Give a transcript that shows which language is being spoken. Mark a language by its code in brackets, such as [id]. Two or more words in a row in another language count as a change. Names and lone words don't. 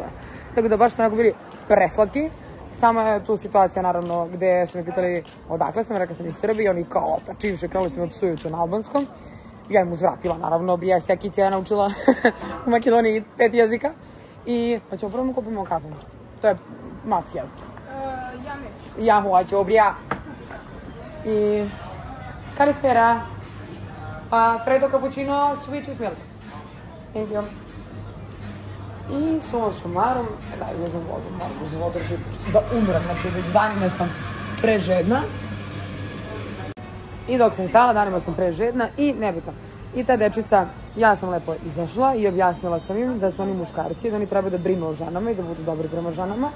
[sr] Tako da baš smo onako bili preslatki. Sama je tu situacija, naravno, gde su me pitali odakle sam, rekao sam iz Srbije, oni kao otačivše, krenuli su me psuju tu na albanskom. Ja im uzvratila, naravno, bijes jakića je naučila u Makedoniji 5 jezika. I, pa ćemo prvo kupimo kafu. [en] To je must have. [sr] Ja neću. Ja hoću, obrija. I... Kalispera. [en] Freddo cappuccino sweet with milk. Thank you. [sr] I [la] suma sumarum, [sr] daj, uzem vodu, moram uzem vodu da umrem, znači već danima sam prežedna. I dok sam stala, danima sam prežedna i nebitno. I ta dečica, ja sam lepo izašla i objasnila sam im da su oni muškarci, da oni trebaju da brinu o ženama i da budu dobri prema ženama.